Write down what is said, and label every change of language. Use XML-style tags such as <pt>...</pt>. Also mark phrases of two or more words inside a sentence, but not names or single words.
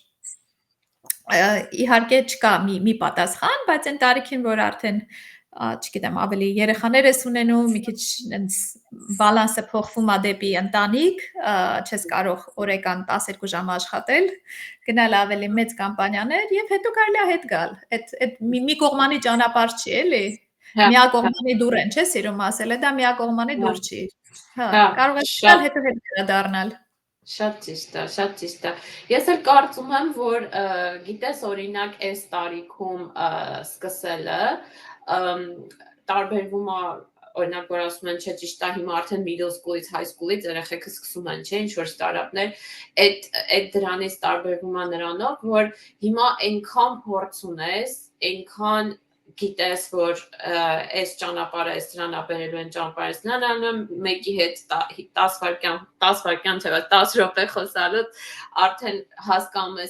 <hy>իհարկե չկա մի պատասխան, բայց այն տարիքին, որ արդեն, չգիտեմ, ավելի երեխաներ ես ունենում, մի քիչ բալանսը փոխվում է դեպի ընտանիք, չես կարող օրական 12 ժամ աշխատել, գնալ ավելի մեծ կամպանիաներ եւ հետո կարելի է հետ գալ։ Այդ մի կողմանի ճանապարհ չի, էլի։ Միակողմանի դուռ են, չէ՞ սիրում ասել, դա միակողմանի դուռ չի։ Հա, կարող ես գալ հետո հետ դառնալ։ Շատ ճիշտ է, շատ ճիշտ է։ Ես էլ կարծում եմ, որ գիտես, օրինակ այս տարիքում սկսելը տարբերվում է, օրինակ որ ասում են, չէ, ճիշտ է, հիմա արդեն</hy> <en>middle school-ից,</en> <hy>high school-ից երեխեքը սկսում են, չէ, ինչ որ ստարտափներ, այդ դրանից տարբերվում է նրանով, որ հիմա այնքան փորձ ունես, այնքան գիտես, որ այս ճանապարհը, այս դրան ապերելու են ճանապարհը, նրան մեկի հետ 10 վայրկյան թե 10 րոպե խոսալուց արդեն հասկանում ես</hy>